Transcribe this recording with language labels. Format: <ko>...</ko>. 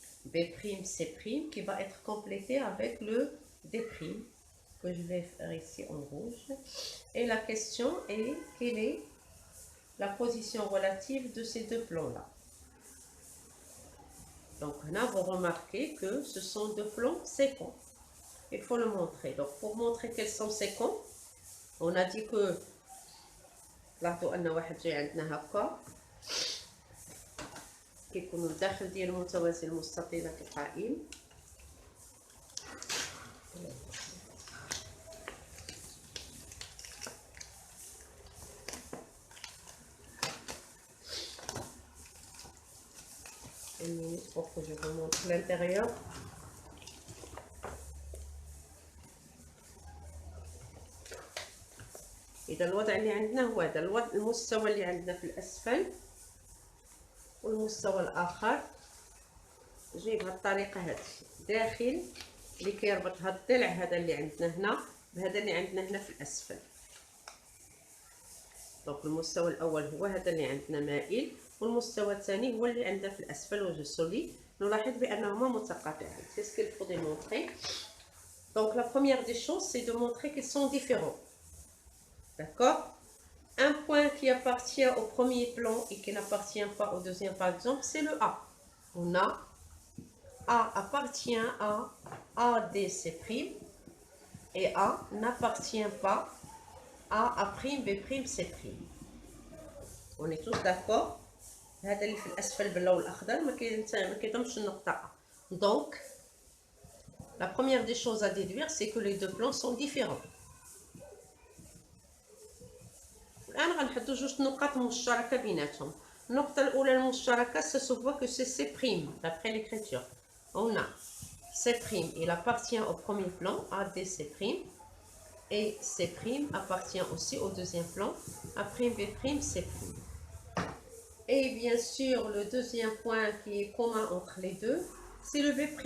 <fr>A'B'C' qui va être complété avec le D', que je vais faire ici en rouge. Et la question est, quelle est la position relative de ces deux plans-là? Donc là, vous remarquez que ce sont deux plans séquents. Il faut le montrer. Donc pour montrer qu'elles sont séquents, on a dit que</fr> <ar>لاحظوا ان واحد جاي عندنا هكا كيكونوا الداخل ديال المتوازي المستطيله كقائم.</ar> <fr>Une minute pour que je vous montre l'intérieur.</fr> <ar>إذا الوضع اللي عندنا هو هذا المستوى اللي عندنا في الأسفل، والمستوى الآخر جاي بهذه الطريقة هذه داخل اللي كيربط هذا الضلع هذا اللي عندنا هنا بهذا اللي عندنا هنا في الأسفل. دونك المستوى الأول هو هذا اللي عندنا مائل، والمستوى الثاني هو اللي عندنا في الأسفل وجسولي. نلاحظ بأنهما متقاطعان.</ar> <fr>C'est ce qu'il faut démontrer. Donc la première des choses, c'est de montrer qu'ils sont différents. D'accord? Un point qui appartient au premier plan et qui n'appartient pas au deuxième, par exemple, c'est le A. On a A appartient à ADC' et A n'appartient pas à A'B'C'. On est tous d'accord?</fr> <ar>هذا اللي في الأسفل باللون الأخضر ما كيضمش النقطة A.</ar> <fr>Donc, la première des choses à déduire, c'est que les deux plans sont différents.</fr> <ar>الآن غنحدو جوج نقاط مشتركة بيناتهم. النقطة الأولى المشتركة</ar> <fr>ça se voit que c'est C', d'après l'écriture. On a C', il appartient au premier plan, ADC', et C' appartient aussi au deuxième plan, A'B'C'. Et bien sûr, le deuxième point qui est commun entre les deux, c'est le B'.</fr>